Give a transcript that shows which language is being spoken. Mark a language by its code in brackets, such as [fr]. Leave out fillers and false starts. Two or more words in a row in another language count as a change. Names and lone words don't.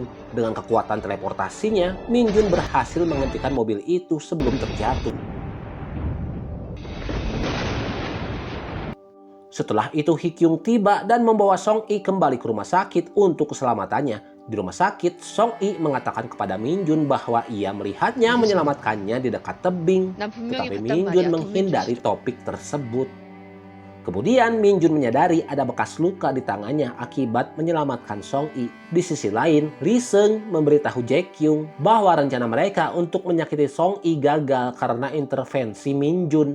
[id] Dengan kekuatan teleportasinya, Min Jun berhasil menghentikan mobil itu sebelum terjatuh. Setelah itu, Hee Kyung tiba dan membawa Song Yi kembali ke rumah sakit untuk keselamatannya. Di rumah sakit, Song Yi mengatakan kepada Min Jun bahwa ia melihatnya menyelamatkannya di dekat tebing. [ko] 난 분명히 [id] Tetapi [ko] 봤단 [id] Min [ko] 말이야. [id] Jun menghindari topik tersebut. Kemudian Min Jun menyadari ada bekas luka di tangannya akibat menyelamatkan Song Yi. Di sisi lain, Lee Seung memberitahu Jae Kyung bahwa rencana mereka untuk menyakiti Song Yi gagal karena intervensi Min Jun.